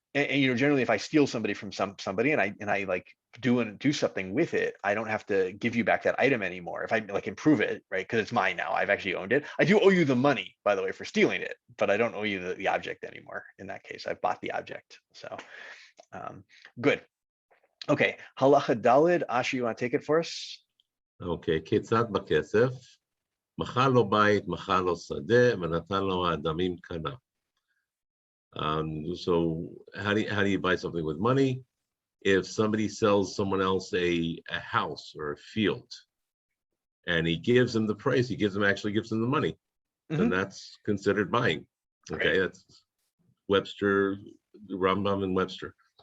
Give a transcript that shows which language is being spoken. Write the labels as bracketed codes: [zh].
[en] And you know, generally if I steal somebody from somebody and I like do something with it, I don't have to give you back that item anymore. If I like improve it, right? Because it's mine now. I've actually owned it. I do owe you the money, by the way, for stealing it, but I don't owe you the object anymore. In that case, I've bought the object. So good. Okay, halacha dalid. Asher, you want to take it for us? [he] Okay, כיצד בכסף? מכר לו בית, מכר לו שדה, ונתן לו האדמים קנה. [en] So how do you buy something with money? If somebody sells someone else a house or a field, and he gives them the price, actually gives them the money, then that's considered buying. Okay, that's Webster, Rambam and Webster.